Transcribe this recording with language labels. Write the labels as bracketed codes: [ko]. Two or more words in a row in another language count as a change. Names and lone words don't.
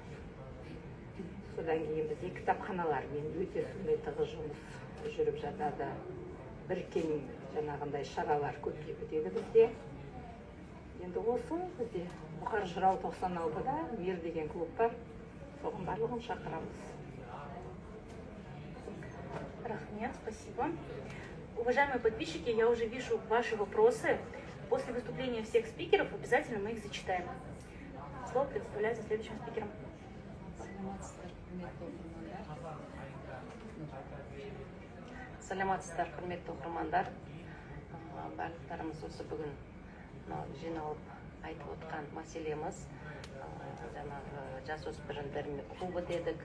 [kk] Содан кейін бізде кітапханалармен өте сондай тығыз жұмыс жүріп жатады. Біріккен жаңағындай шаралар көптеп өтеді бізде. Енді осы бізде Бұқар Жырау 96-да Мир деген клуб бар, соған барлығын шақырамыз. Рахмет, спасибо. [ru] Уважаемые подписчики, я уже вижу ваши вопросы. После выступления всех спикеров обязательно мы их зачитаем. Слово предоставляется следующим спикерам. [kk] Саламатсыздар, құрметті оқырмандар. Барлықтарымыз осы бүгін жиналып айтып отқан мәселеміз жаңағы жасөспірімдер клубы дедік.